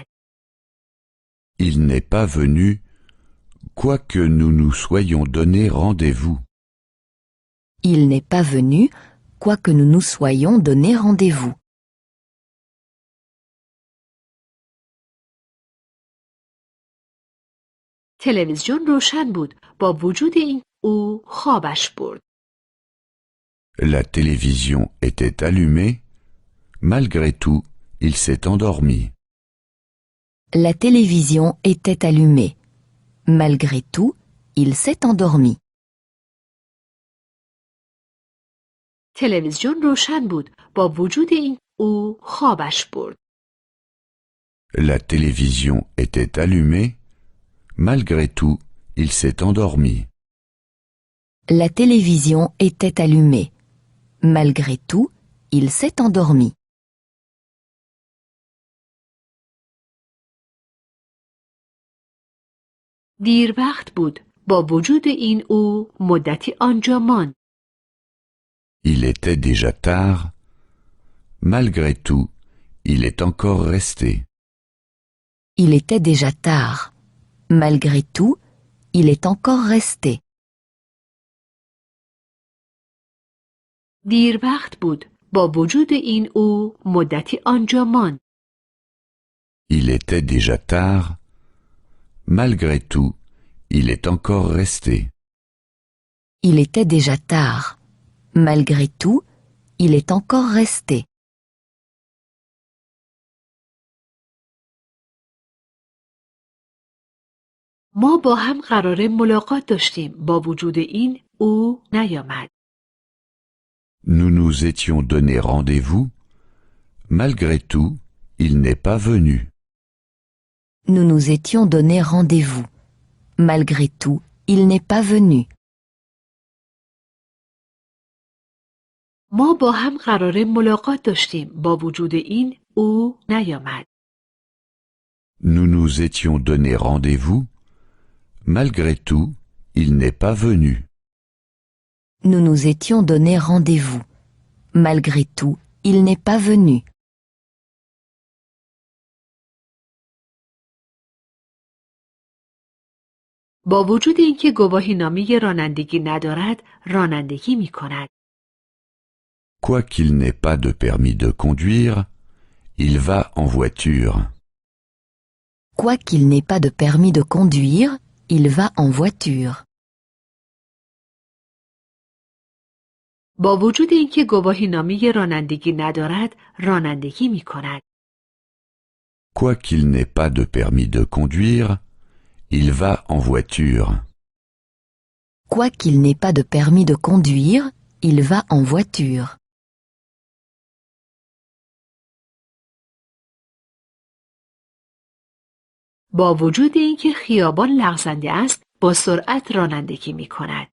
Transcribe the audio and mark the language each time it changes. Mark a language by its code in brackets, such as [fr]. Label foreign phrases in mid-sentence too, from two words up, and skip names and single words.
[fr] Il n'est pas venu, quoique nous nous soyons donné rendez-vous. Il n'est pas venu, quoique nous nous soyons donné rendez-vous. [fa] تلویزیون روشن بود. با وجود این او خوابش برد. [fr] La télévision était allumée. Malgré tout, il s'est endormi. La télévision était allumée. Malgré tout, il s'est endormi. [fa] تلویزیون روشن بود. با وجود این او خوابش برد. [fr] La télévision était allumée. Malgré tout, il s'est endormi. La télévision était allumée. Malgré tout, il s'est endormi. [fa] دیر وقت بود. با وجود این او مدتی آنجا ماند. [fr] Il était déjà tard. Malgré tout, il est encore resté. Il était déjà tard. Malgré tout, il est encore resté. [fa] دیر وقت بود. با وجود این او مدتی آنجا ماند. [fr] Il était déjà tard. Malgré tout, il est encore resté. Il était déjà tard. Malgré tout, il est encore resté. [fa] ما با هم قراره ملاقات داشتیم. با وجود این او نیامد. [fr] Nous nous étions donné rendez-vous. Malgré tout, il n'est pas venu. Nous nous étions donné rendez-vous. Malgré tout, il n'est pas venu. [fa] ما با هم قراره ملاقات داشتیم. با وجود این او نیامد. [fr] Nous nous étions donné rendez-vous. Malgré tout, il n'est pas venu. Nous nous étions donné rendez-vous. Malgré tout, il n'est pas venu. [fa] با وجود اینکه گواهینامه رانندگی ندارد، رانندگی می کند. [fr] Quoiqu'il n'ait pas de permis de conduire, il va en voiture. Quoiqu'il n'ait pas de permis de conduire, il va en voiture. [fa] با وجود اینکه گواهینامه رانندگی ندارد، رانندگی می کند. [fr] Quoiqu'il n'ait pas de permis de conduire, il va en voiture. Quoiqu'il n'ait pas de permis de conduire, il va en voiture. [fa] با وجود اینکه خیابان لغزنده است، با سرعت رانندگی می کند.